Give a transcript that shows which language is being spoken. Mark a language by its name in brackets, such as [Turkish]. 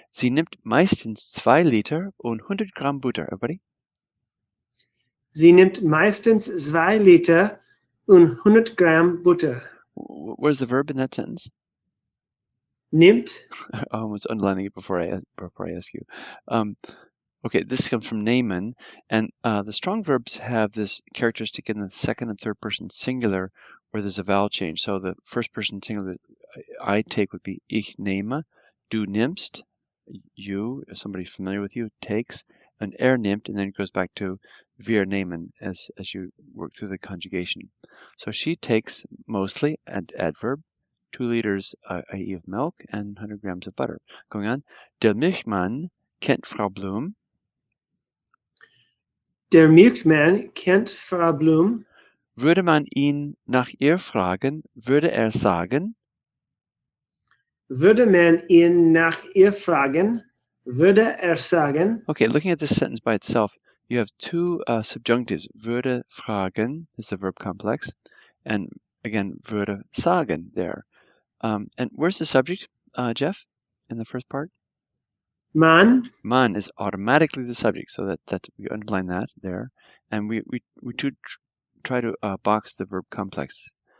[German] Sie nimmt meistens 2 Liter und 100 Gramm Butter. [English] Everybody? [German] Sie nimmt meistens 2 Liter und 100 Gramm Butter. [English] Where's the verb in that sentence? [German] Nimmt. [English] I almost underlining it before I ask you. Okay, this comes from Naaman, and the strong verbs have this characteristic in the second and third person singular where there's a vowel change. So the first person singular I take would be [German] ich nehme, du nimmst, [English] you, somebody familiar with you, takes, and nimmt, and then it goes back to [German] wir nehmen [English] as you work through the conjugation. So she takes mostly, adverb, 2 liters, i.e. of milk, and 100 grams of butter. Going on, [German] der Milchmann kennt Frau Blum. Der Milchmann kennt Frau Blum. Würde man ihn nach ihr fragen, würde er sagen? Würde man ihn nach ihr fragen, würde er sagen. [English] Okay, looking at this sentence by itself, you have two subjunctives. Würde fragen is the verb complex, and again, würde sagen there. And where's the subject, Jeff, in the first part? [German] Man. [English] Man is automatically the subject, so that we underline that there, and we try to box the verb complex.